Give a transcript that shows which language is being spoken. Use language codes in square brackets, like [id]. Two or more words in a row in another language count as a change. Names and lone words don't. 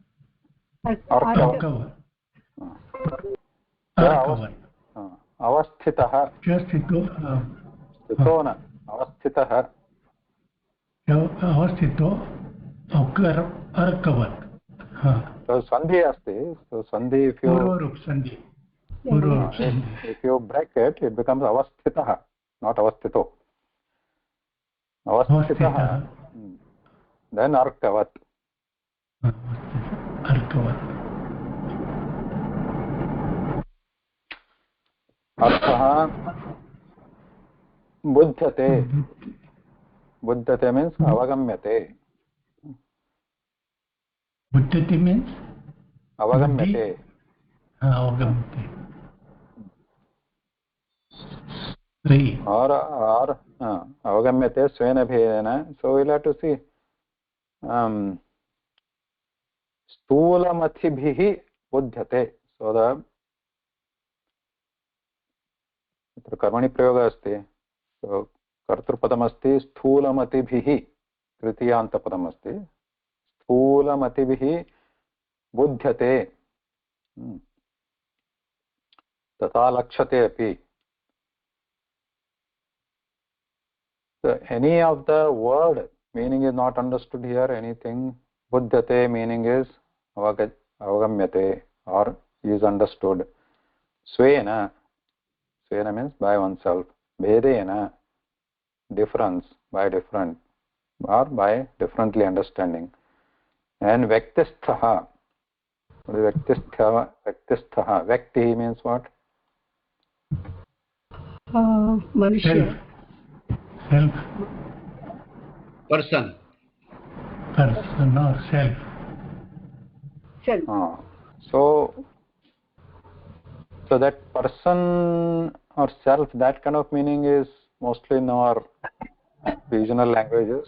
[sa] अवस्थितः अवस्थितो अर्कवत्. सन्धि अस्ति. सन्धि [en] if you break it, it becomes avasthitah, not avasthito. Avasthitah, then arkavat. [sa] अर्थः बुध्यते. [en] Buddhate means avagamyate. Buddhate means avagamyate. [sa] Or अवगम्यते स्वेन भेदेन. [en] So we'll have to see [sa] स्थूलमतिभिः बुध्यते. [en] So the [sa] कर्मणि प्रयोगः अस्ति. So कर्तृपदमस्ति स्थूलमतिभिः तृतीयान्तपदमस्ति. स्थूलमतिभिः बुध्यते तथा लक्ष्यते अपि. [en] So any of the word meaning is not understood here. Anything buddhate meaning is avagamyate, or is understood. Svena means by oneself. Bhedena, difference, by different, or by differently understanding. [sa] And व्यक्तिष्ठः. व्यक्तिष्ठः. [en] Vyakti means what? Manushya. Self. Person. Person or self. Self. So that person or self, that kind of meaning is mostly in our regional languages.